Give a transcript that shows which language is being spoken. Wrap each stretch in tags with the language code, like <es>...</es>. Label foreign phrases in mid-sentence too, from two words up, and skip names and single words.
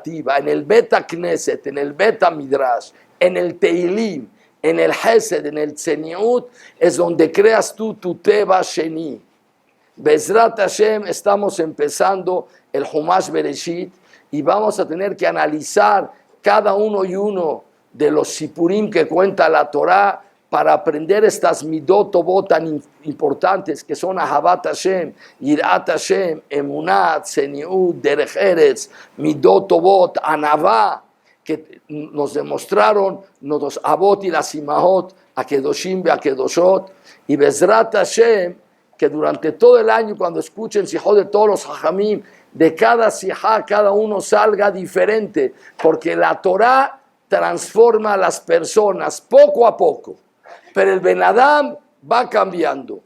<es>En el</es> <he>בית כנסת,</he> <es>en el</es> <he>בית מדרש,</he> <es>en el Teilim, en el Hesed, en el Tzeniut, es donde creas tú tu</es> <he>טבע שני. בעזרת השם,</he> <es>estamos empezando el Humash Bereshit y vamos a tener que analizar cada uno y uno de los sipurim que cuenta la Torah para aprender estas</es> <he>מידות טובות</he> <es>tan importantes que son</es> <he>אהבת השם, יראת השם, אמונה, צניעות, דרך ארץ, מידות טובות, ענווה,</he> <es>que nos demostraron los Avot y las Imahot, a Kedoshim y a Kedoshot, y</es> <he>בעזרת השם,</he> <es>que durante todo el año, cuando escuchen Sijot de todos los Jajamim, de cada Sijá, cada uno salga diferente, porque la Torah transforma a las personas poco a poco, pero el</es> <he>בן אדם</he> <es>va cambiando.</es>